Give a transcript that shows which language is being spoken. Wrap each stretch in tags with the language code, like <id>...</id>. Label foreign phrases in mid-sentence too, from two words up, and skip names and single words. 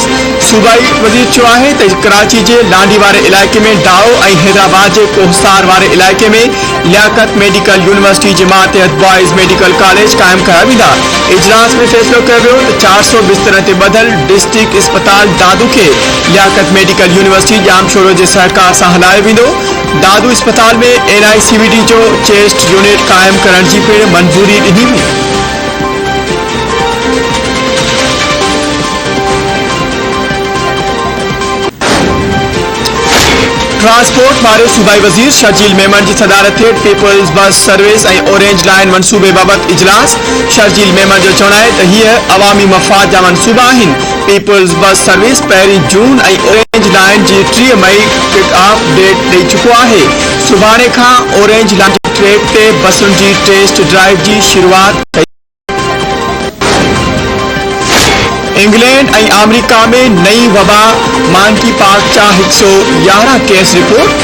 <sd>सूबाई वज़ीर चयो आहे त कराची जे लांडी वारे इलाइक़े में डाओ ऐं हैदराबाद जे कोहसार वारे इलाइक़े में लियाकत मेडिकल यूनिवर्सिटी जे मातहत</sd> <en>boys medical college</en> <sd>क़ाइमु कया वेंदा। इजलास में फ़ैसिलो कयो वियो त 400 बिस्तरनि ते ॿधल डिस्ट्रिक्ट इस्पताल दादू खे लियाकत मेडिकल यूनिवर्सिटी जामशोरो जे सहकार सां हलायो वेंदो। दादू अस्पताल में NICVT जो</sd> <en>chest unit</en> <sd>कायम करण जी पिण मंजूरी ॾिनी हुई। ट्रांसपोर्ट वारे सूबाई वजीर शर्जील मेमन जी सदारत हेठ पीपल्स बस सर्विस ऐं ऑरेंज लाइन मनसूबे बाबत इजलास। शर्जील मेमन जो चवण आहे त हीअ अवामी मफ़ाद जा मनसूबा आहिनि। पीपल्स बस सर्विस 1 जून ऐं ऑरेंज लाइन जी 3 मई</sd> <en>kick off date</en> <sd>ॾेई चुको आहे। सुभाणे खां ऑरेंज लाइन जी ट्रैक ते बसुनि जी</sd> <en>test drive</en> <sd>जी शुरूआत कई। इंग्लैंड ऐं अमेरिका में नई वबा मांकी पॉक्स जा 111 केस रिपोर्ट।</sd>